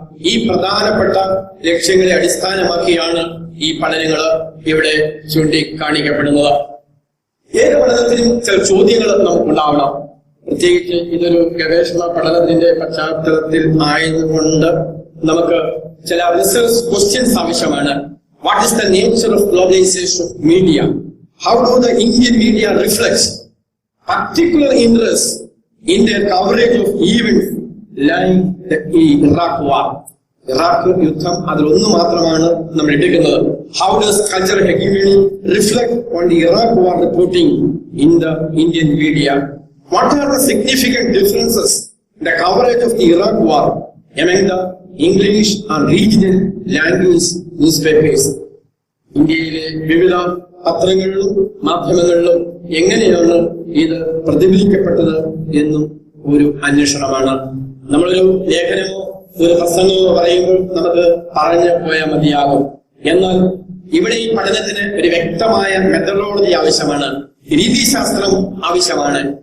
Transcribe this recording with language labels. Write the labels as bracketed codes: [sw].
[ml] ഈ പ്രധാനപ്പെട്ട ലക്ഷ്യങ്ങളെ അടിസ്ഥാനമാക്കിയാണ് ഈ പഠനങ്ങൾ ഇവിടെ ചൂണ്ടിക്കാണിക്കപ്പെടുന്നത്. ഏത് പഠനത്തിനും ചില ചോദ്യങ്ങൾ നമുക്കുണ്ടാവണം. പ്രത്യേകിച്ച് ഇതൊരു ഗവേഷണ പഠനത്തിന്റെ പശ്ചാത്തലത്തിൽ ആയതുകൊണ്ട് നമുക്ക് ചില റിസർച്ച് ക്വസ്റ്റ്യൻസ് ആവശ്യമാണ്. [en] What is the nature of globalisation of media? How do the Indian media reflect particular interest in their coverage of events like the Iraq war? [ml] Iraq യുദ്ധം അതിലൊന്നു മാത്രമാണ് നമ്മൾ എടുക്കുന്നത്. [en] How does cultural hegemony reflect on the Iraq war reporting in the Indian media? What are the significant differences in the coverage of the Iraq war among the English and regional language newspapers? [ml] ഇന്ത്യയിലെ വിവിധ പത്രങ്ങളിലും മാധ്യമങ്ങളിലും എങ്ങനെയാണ് ഇത് പ്രതിഫലിക്കപ്പെട്ടത് എന്നും ഒരു അന്വേഷണമാണ്. നമ്മളൊരു ലേഖനമോ ഒരു പ്രസംഗമോ പറയുമ്പോൾ നമുക്ക് പറഞ്ഞു പോയാൽ മതിയാകും. എന്നാൽ ഇവിടെ ഈ പഠനത്തിന് ഒരു വ്യക്തമായ മെത്തഡോളജി ആവശ്യമാണ്, രീതിശാസ്ത്രം ആവശ്യമാണ്.